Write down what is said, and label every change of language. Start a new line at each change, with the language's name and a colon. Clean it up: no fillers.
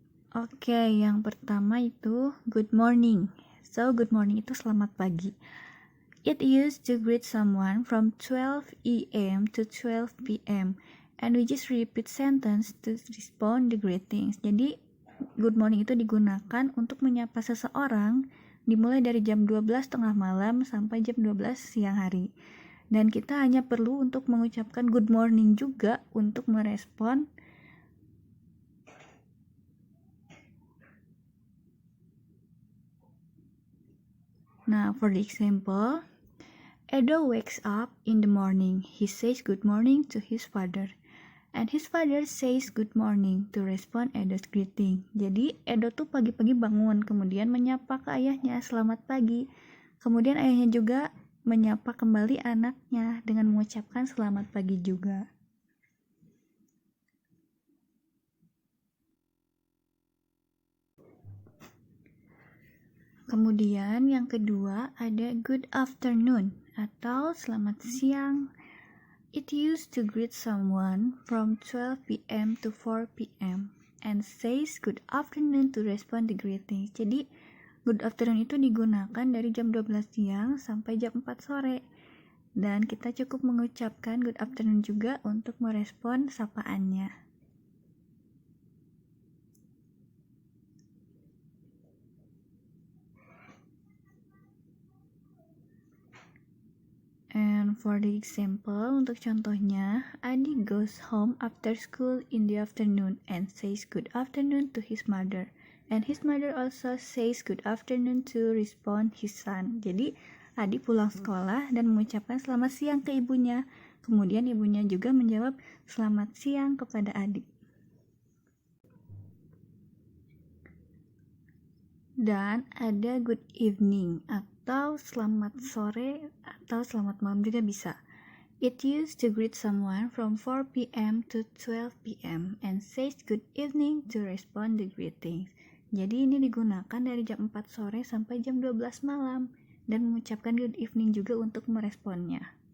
Indonesian: Oke, yang pertama itu good morning. So, good morning itu selamat pagi.
English: It used to greet someone from 12 a.m. to 12 p.m. and we just repeat sentence to respond the greetings.
Indonesian: Jadi, good morning itu digunakan untuk menyapa seseorang dimulai dari jam 12 tengah malam sampai jam 12 siang hari. Dan kita hanya perlu untuk mengucapkan good morning juga untuk merespon.
English: Nah, for the example, Edo wakes up in the morning. He says good morning to his father. And his father says good morning to respond Edo's greeting.
Indonesian: Jadi, Edo tuh pagi-pagi bangun, kemudian menyapa ke ayahnya, selamat pagi. Kemudian ayahnya juga menyapa kembali anaknya dengan mengucapkan selamat pagi juga. Kemudian yang kedua ada good afternoon atau selamat siang.
English: It used to greet someone from 12 p.m. to 4 p.m. and says good afternoon to respond the greeting.
Indonesian: Jadi good afternoon itu digunakan dari jam 12 siang sampai jam 4 sore. Dan kita cukup mengucapkan good afternoon juga untuk merespon sapaannya.
English: And for the example,
Indonesian: untuk contohnya,
English: Adi goes home after school in the afternoon and says good afternoon to his mother. And his mother also says good afternoon to respond his son.
Indonesian: Jadi, Adi pulang sekolah dan mengucapkan selamat siang ke ibunya. Kemudian ibunya juga menjawab selamat siang kepada Adi. Dan ada good evening atau selamat sore atau selamat malam juga bisa.
English: It used to greet someone from 4 p.m. to 12 p.m. and says good evening to respond the greetings.
Indonesian: Jadi ini digunakan dari jam 4 sore sampai jam 12 malam dan mengucapkan good evening juga untuk meresponnya.